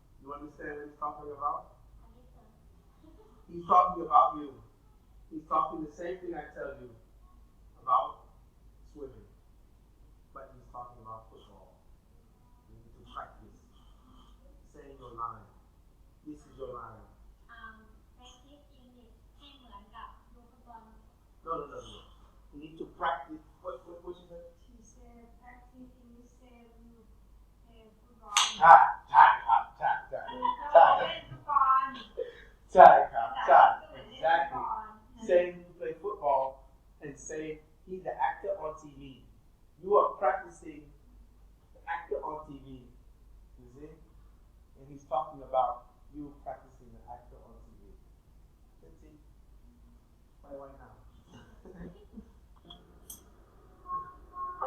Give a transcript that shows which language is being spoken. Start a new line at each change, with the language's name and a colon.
English: You understand what he's talking about? He's talking about you. He's talking the same thing I tell you about swimming. But he's talking about football. You need to practice saying your line. This is your line. Practice English
Thai: ให้เหมือนกับดูฟุตบอล
English: No. You need to practice. What you say? She said practice English said football.
Thai: ใช่ครับใช่ เล่นฟุตบอล ใช่ครับใช่ exactly.
English: Saying you play football and saying he's the actor on TV. You are practicing the actor on TV. You see? And he's talking about you practicing the actor on TV. That's it. Why now?